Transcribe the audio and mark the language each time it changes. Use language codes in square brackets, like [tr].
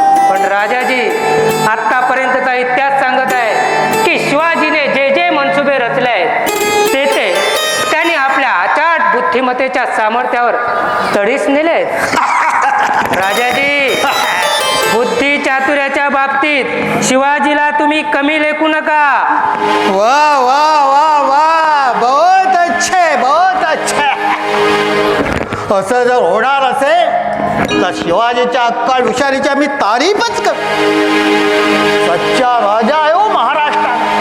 [mr] पण राजाजी, आतापर्यंतचा इतिहास सांगत आहे की शिवाजीने जे जे मनसुबे रचले आहेत ते त्यांनी आपल्या अचाट बुद्धिमत्तेच्या सामर्थ्यावर तडीस नेले आहेत. राजाजी, बुद्धी चातुर्याच्या बाबतीत शिवाजीला तुम्ही कमी लेखू नका. [hi] वाह वाह वाह वाह, बहुत अच्छे बहुत अच्छे. [mr] असं जर होणार असेल तर शिवाजीच्या अक्कल हुशारीच्या मी तारीफच कर. सच्चा राजा आहे हो महाराष्ट्रात.